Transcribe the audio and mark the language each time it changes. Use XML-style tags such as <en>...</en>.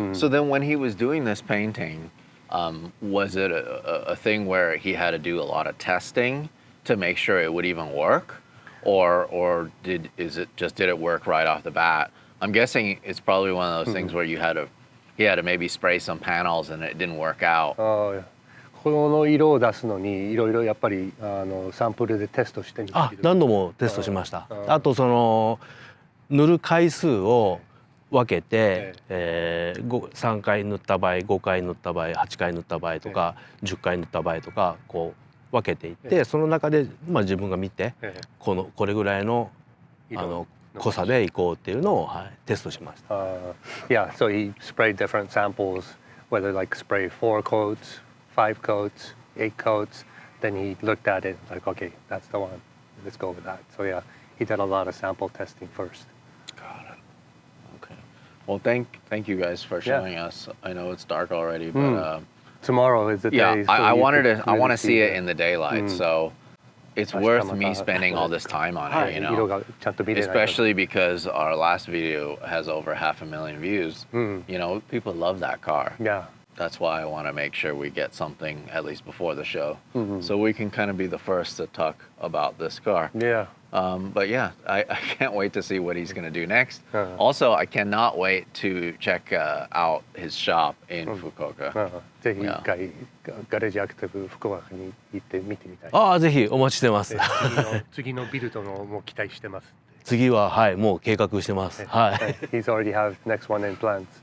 <en>So then when he was doing this painting, was it a thing where he had to do a lot of testing to make sure it would even work? Or did it work right off the bat? I'm guessing it's probably one of those things where he had to maybe spray some panels and it didn't work out. Oh, yeah.</en> <ja>この色を出すのにいろいろやっぱりサンプルでテストしてみたけど。何度もテストしました。あと塗る回数を分けて、3回塗った場合、5回塗った場合、8回塗った場合とか、10回塗った場合とかこう分けていって、その中で自分が見て、これぐらいの濃さでいこうっていうのをテストしました。</ja> <en>Yeah, so he sprayed different samples, whether like spray 4 coats, 5 coats, 8 coats. Then he looked at it like, okay, that's the one. Let's go with that. So yeah, he did a lot of sample testing first. Got it. Okay. Well, thank you guys for showing us. I know it's dark already, but tomorrow is the day. Yeah, so I want really to see it in the daylight. So it's worth me spending all this time on it, especially because our last video has over 500,000 views. People love that car. Yeah. That's why I want to make sure we get something at least before the show, so we can kind of be the first to talk about this car. Yeah. But yeah, I can't wait to see what he's going to do next. Also, I cannot wait to check out his shop in Fukuoka.</en> <ja>ぜひ一回ガレージアクティブ福岡に行って見てみたい。ぜひお待ちしてます。次のビルドのも期待してます。次はもう計画してます。</ja> <en>He's already have next one in plans.</en>